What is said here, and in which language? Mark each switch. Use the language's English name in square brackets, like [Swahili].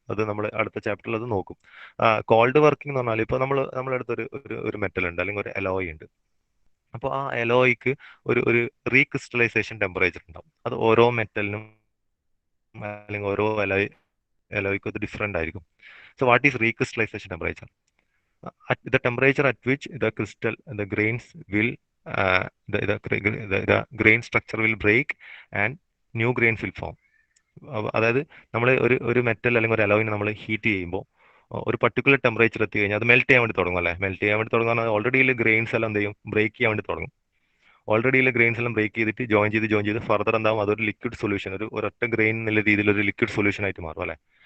[Malayalam] അത് നമ്മൾ അടുത്ത ചാപ്റ്ററിൽ അത് നോക്കും. കോൾഡ് വർക്കിംഗ് എന്ന് പറഞ്ഞാൽ ഇപ്പോൾ നമ്മുടെ അടുത്ത് ഒരു മെറ്റൽ ഉണ്ട്, അല്ലെങ്കിൽ ഒരു അലോയ് ഉണ്ട്. അപ്പോൾ ആ അലോയ്ക്ക് ഒരു റീക്രിസ്റ്റലൈസേഷൻ ടെമ്പറേച്ചർ ഉണ്ടാവും. അത് ഓരോ മെറ്റലിനും അല്ലെങ്കിൽ ഓരോ അലോയ്ക്കും അത് ഡിഫറെൻ്റ് ആയിരിക്കും. [English] So what is recrystallization temperature? The temperature at which the grains will, the grain structure will break and new grains will form. [Malayalam] അതായത് നമ്മൾ ഒരു മെറ്റൽ അല്ലെങ്കിൽ ഒരു അലോയിനെ നമ്മൾ ഹീറ്റ് ചെയ്യുമ്പോൾ ഒരു പർട്ടിക്കുലർ ടെമ്പറേച്ചർ എത്തി കഴിഞ്ഞാൽ അത് മെൽറ്റ് ചെയ്യാൻ വേണ്ടി തുടങ്ങും അല്ലേ. മെൽറ്റ് ചെയ്യാൻ വേണ്ടി തുടങ്ങുന്ന ഓൾറെഡി ഗ്രെയിൻസ് എല്ലാം എന്ത് ചെയ്യും, ബ്രേക്ക് ചെയ്യാൻ വേണ്ടി തുടങ്ങും. ഓൾറെഡി ഗ്രെയിൻസ് എല്ലാം ബ്രേക്ക് ചെയ്തിട്ട് ജോയിൻ ചെയ്ത് ഫർദർ എന്താവും, അതൊരു ലിക്വിഡ് സൊല്യൂഷൻ, ഒരൊറ്റ ഗ്രെയിൻ എന്നുള്ള രീതിയിൽ ഒരു ലിക്വിഡ് സൊല്യൂഷൻ ആയിട്ട് മാറും അല്ലേ.